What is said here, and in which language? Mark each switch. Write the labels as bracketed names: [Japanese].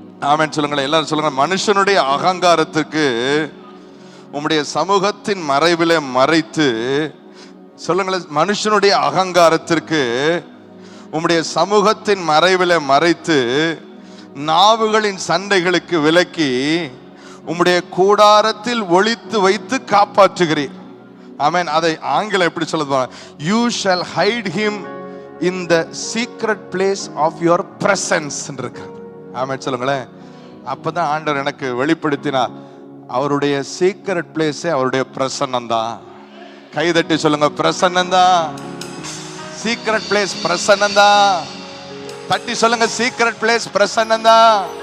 [Tamil] ஆமென் சொல்லுங்களேன், எல்லாரும் சொல்லுங்க. மனுஷனுடைய அகங்காரத்திற்கு உம்முடைய சமூகத்தின் மறைவிலே மறைத்து, சொல்லுங்களேன், மனுஷனுடைய அகங்காரத்திற்கு உம்முடைய சமூகத்தின் மறைவிலே மறைத்து நாவுகளின் சண்டைகளுக்கு விலக்கி உம்முடைய கூடாரத்தில் ஒளித்து வைத்து காப்பாற்றுகிறீர். ஆமென். அதை ஆங்கிலம் எப்படி சொல்லுவாங்க? [English] You shall hide him in the secret place of your presence [Tamil] இருக்கு. ஆமென் சொல்லுங்களேன். அப்பதான் ஆண்டவர் எனக்கு வெளிப்படுத்தினார், அவருடைய சீக்ரெட் பிளேஸே அவருடைய பிரசன்னம் தான். கைதட்டி சொல்லுங்க, பிரசன்னம் தான். சீக்ரெட் பிளேஸ் பிரசன்னம் தான். தட்டி சொல்லுங்க, சீக்ரெட் பிளேஸ் பிரசன்னம் தான்.